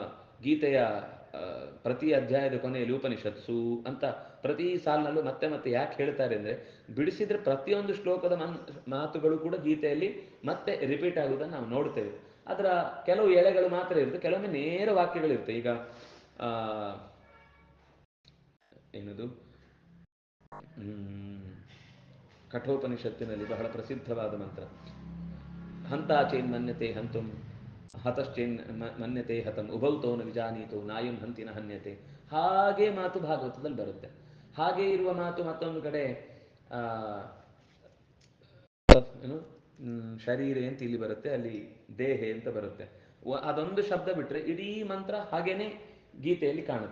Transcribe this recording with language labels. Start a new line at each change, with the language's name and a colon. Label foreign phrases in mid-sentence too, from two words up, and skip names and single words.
Kannada: ಅದಕ್ಕೆ ಗೀತೆಯ ಪ್ರತಿ ಅಧ್ಯಾಯದ ಕೊನೆಯಲ್ಲಿ ಉಪನಿಷತ್ಸು ಅಂತ ಪ್ರತಿ ಸಾಲಿನಲ್ಲೂ ಮತ್ತೆ ಮತ್ತೆ ಯಾಕೆ ಹೇಳ್ತಾರೆ ಅಂದರೆ, ಬಿಡಿಸಿದ್ರೆ ಪ್ರತಿಯೊಂದು ಶ್ಲೋಕದ ಮಾತುಗಳು ಕೂಡ ಗೀತೆಯಲ್ಲಿ ಮತ್ತೆ ರಿಪೀಟ್ ಆಗುವುದನ್ನು ನಾವು ನೋಡ್ತೇವೆ. ಅದರ ಕೆಲವು ಎಳೆಗಳು ಮಾತ್ರ ಇರುತ್ತೆ, ಕೆಲವೊಮ್ಮೆ ನೇರ ವಾಕ್ಯಗಳಿರುತ್ತೆ. ಈಗ ಏನದು ಕಠೋಪನಿಷತ್ತಿನಲ್ಲಿ ಬಹಳ ಪ್ರಸಿದ್ಧವಾದ ಮಂತ್ರ,
Sanskrit: ಹಂತಾಚೇನ್ ಮನ್ಯತೆ ಹಂತುಂ ಹತಶ್ಚೇನ್ ಮನ್ಯತೆ ಹತಂ ಉಭೌತೋನ ವಿಜಾನೀತೋ ನಾಯಂ ಹಂತಿನ ಹನ್ಯತೆ.
Kannada: ಹಾಗೆ ಮಾತು ಭಾಗವತದಲ್ಲಿ ಬರುತ್ತೆ. ಹಾಗೆ ಇರುವ ಮಾತು ಮತ್ತೊಂದು ಕಡೆ ಏನು ಶರೀರೆ ಅಂತ ಇಲ್ಲಿ ಬರುತ್ತೆ, ಅಲ್ಲಿ ದೇಹೆ ಅಂತ ಬರುತ್ತೆ. ಅದೊಂದು ಶಬ್ದ ಬಿಟ್ಟರೆ ಇಡೀ ಮಂತ್ರ ಹಾಗೇನೆ ಗೀತೆಯಲ್ಲಿ ಕಾಣುತ್ತೆ.